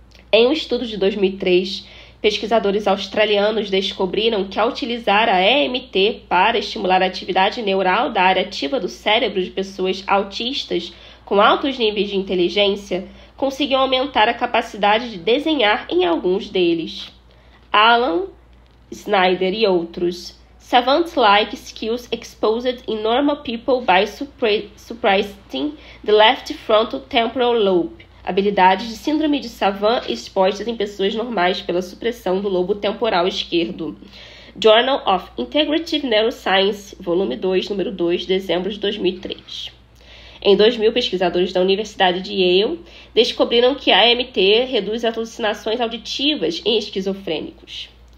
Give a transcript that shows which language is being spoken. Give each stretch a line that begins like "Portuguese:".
Portuguese: Em um estudo de 2003, pesquisadores australianos descobriram que, ao utilizar a EMT para estimular a atividade neural da área ativa do cérebro de pessoas autistas com altos níveis de inteligência, conseguiam aumentar a capacidade de desenhar em alguns deles. Alan Snyder e outros.
English: Savant-like skills exposed in normal people by suppressing the left frontal temporal lobe.
Portuguese: Habilidades de síndrome de Savant expostas em pessoas normais pela supressão do lobo temporal esquerdo. Journal of Integrative Neuroscience, volume 2, número 2, dezembro de 2003. Em 2000, pesquisadores da Universidade de Yale descobriram que a AMT reduz alucinações auditivas em esquizofrênicos.